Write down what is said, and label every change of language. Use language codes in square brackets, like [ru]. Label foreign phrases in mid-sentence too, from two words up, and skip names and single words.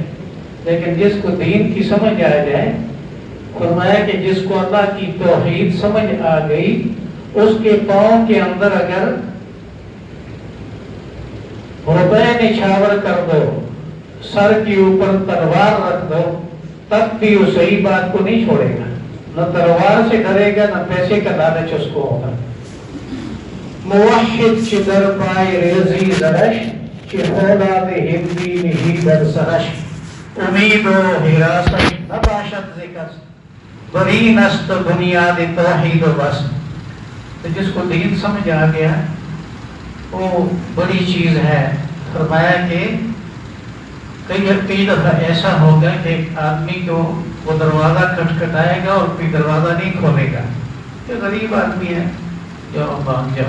[ur] لیکن جس کو دین کی سمجھ آ جائے، فرمایا کہ جس کو اللہ کی توحید سمجھ آ گئی، اس کے پاؤں کے اندر اگر روپے نچھاور کر دو، سر کے اوپر تلوار رکھ دو، تب بھی وہ صحیح بات کو نہیں چھوڑے گا. نہ تلوار سے ڈرے گا، نہ پیسے کا لالچ اس کو ہوگا. [fa] موحد چی در پائے ریزی درش، چی خولاد ہندی نہیں در سرش، امید و حراست نباشد ذکر، برین است بنیاد توحید و بس. [ur] تو جس کو دین سمجھ آ گیا وہ بڑی چیز ہے. فرمایا کہ کئی دفعہ ایسا ہوگا کہ ایک آدمی کو وہ دروازہ کھٹکھٹائے گا اور کوئی دروازہ نہیں کھولے گا، یہ غریب آدمی ہے، جاؤ باہر جاؤ.